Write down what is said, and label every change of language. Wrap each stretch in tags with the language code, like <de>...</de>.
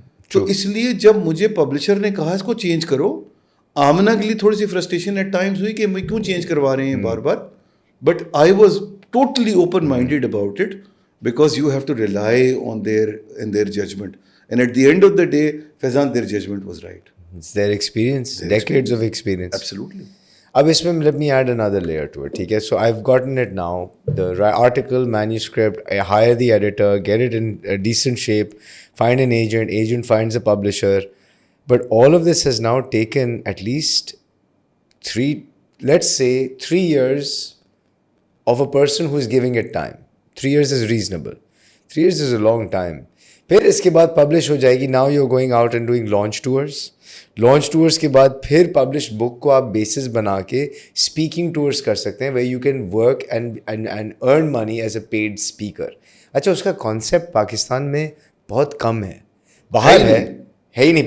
<ur>تو اس لیے جب مجھے پبلشر نے کہا اس کو چینج کرو, آمنہ کے لیے تھوڑی سی فرسٹریشن ایٹ ٹائمز ہوئی کہ کیوں چینج کروا رہے ہیں بار بار,</ur> <en>But I was totally open minded about it, because you have to rely on their judgment, and at the end of the day Faizan, their judgment was right. It's their experience, decades of experience. Absolutely.</en> <ur>Ab isme</ur> <en>let me add another layer to it,</en> <ur>theek hai.</ur> <en>So I've gotten it now, the article, manuscript, I hire the editor, get it in a decent shape, find an agent finds a publisher, but all of this has now taken at least 3 years of a person who is giving it time. 3 years is reasonable. 3 years is a long time.</en> <ur>پھر اس کے بعد publish ہو جائے گی.</ur> <en>now you going out and doing launch tours</en> <ur>کے بعد پھر publish بک کو آپ بیسس بنا کے اسپیکنگ ٹورس کر سکتے ہیں,</ur> <en>Where you can work and earn money as a paid speaker.</en> <ur>اچھا, اس کا کانسیپٹ پاکستان میں بہت کم ہے, باہر ہے ہی نہیں.</ur>